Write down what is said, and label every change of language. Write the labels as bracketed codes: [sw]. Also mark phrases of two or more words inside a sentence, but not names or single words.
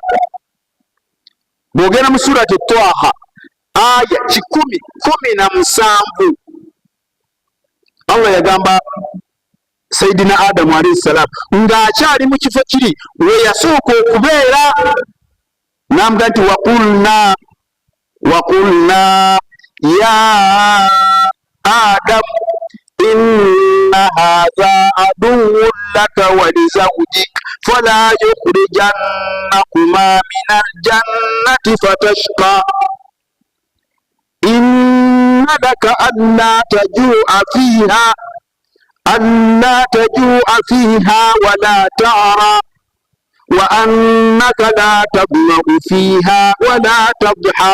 [lg] Bw'ogenda mu surati Twaha aya 17, Allah yagamba [ar] سيدنا آدم عليه السلام [lg] ng'akyali mu kifo kiri we yasooka okubeera, n'amugamba nti [ar] وقلنا يا آدم إن هذا عدو لك ولزوجك فلا يخرجنكما من الجنة فتشقى إن لك ألا تجوع فيها ولا تعرى وأنك لا تظمأ فيها ولا تضحى.